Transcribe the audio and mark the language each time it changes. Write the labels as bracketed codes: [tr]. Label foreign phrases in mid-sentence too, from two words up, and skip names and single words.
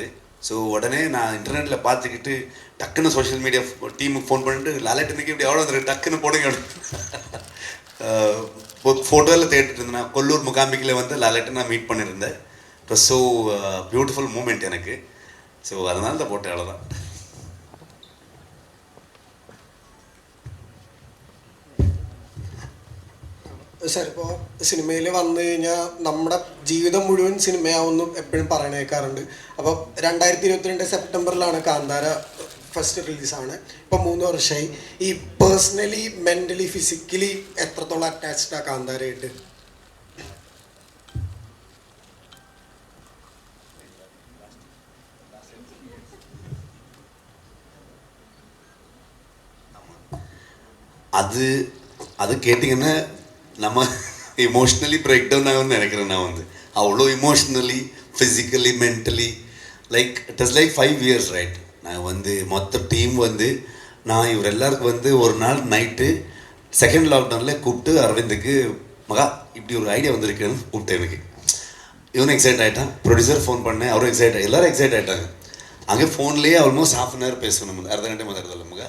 [ta] ஸோ உடனே நான் இன்டர்நெட்டில் பார்த்துக்கிட்டு டக்குன்னு [en] social media [ta] டீமுக்கு ஃபோன் பண்ணிட்டு லாலேட்டனுக்கு இப்படி எவ்வளோ வந்துருக்கு டக்குன்னு போடுங்க. ஃபோட்டோவில் தேடிட்டு இருந்தேன். நான் கொல்லூர் முகாம்பிக்கில் வந்து லாலேட்டை நான் மீட் பண்ணியிருந்தேன். [en] it was so beautiful moment [ta] எனக்கு. ஸோ அதனால தான் போட்டேன், அவ்வளோதான். [ml] സാർ, ഇപ്പോൾ സിനിമയിൽ വന്നു കഴിഞ്ഞാൽ നമ്മുടെ ജീവിതം മുഴുവൻ സിനിമയാവുന്നു എപ്പോഴും പറയണ കേൾക്കാറുണ്ട്. അപ്പോൾ 2022 സെപ്റ്റംബറിലാണ് കാന്താര ഫസ്റ്റ് റിലീസാണ്. ഇപ്പോൾ 3 വർഷമായി. ഈ [en] personally, mentally, physically [ml] എത്രത്തോളം അറ്റാച്ച്ഡാണ് കാന്താരയായിട്ട്? [ta] அது கேட்டிங்கன்னா நம்ம இமோஷ்னலி [en] break down [ta] ஆகும்னு நினைக்கிறேன். நான் வந்து அவ்வளோ இமோஷ்னலி, [en] physically, mentally, like it is like 5 years right. [ta] நான் வந்து மொத்த டீம் வந்து நான் இவர் எல்லாருக்கும் வந்து ஒரு நாள் நைட்டு [en] second lockdown [ta] கூப்பிட்டு அரவிந்துக்கு, மகா இப்படி ஒரு ஐடியா வந்திருக்குன்னு கூப்பிட்டேன். எனக்கு இவனும் எக்ஸைட் ஆகிட்டான். ப்ரொடியூசர் ஃபோன் பண்ணேன், அவரும் எக்ஸைட் எல்லோரும் எக்ஸைட் ஆகிட்டாங்க. அங்கே ஃபோன்லேயே [en] almost ½ hour [ta] பேசணும், [kn] ಅರೆ ಗಂಟೆ ಮಾತಾಡುತ್ತಲ್ಲ ಮಗಾ.